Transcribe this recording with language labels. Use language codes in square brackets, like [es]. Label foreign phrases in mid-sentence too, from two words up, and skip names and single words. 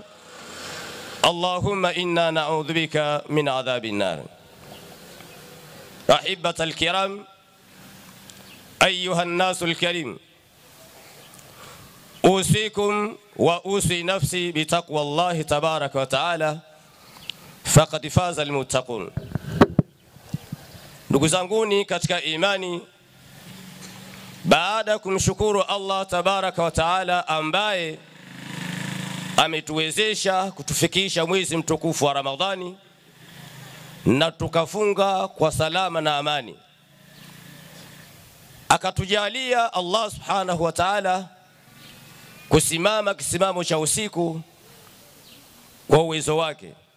[ar] اللهم إنا نعوذ بك من عذاب النار. أحبة الكرام، أيها الناس الكريم، أوصيكم وأوصي نفسي بتقوى الله تبارك وتعالى فقد فاز المتقون. [sw] Ndugu zanguni katika imani, baada kumshukuru Allah [ar] تبارك وتعالى [sw] ambaye ametuwezesha kutufikisha mwezi mtukufu wa Ramadhani na tukafunga kwa salama na amani, akatujalia Allah [ar] سبحانه وتعالى [sw] kusimama kisimamo cha usiku kwa uwezo wake.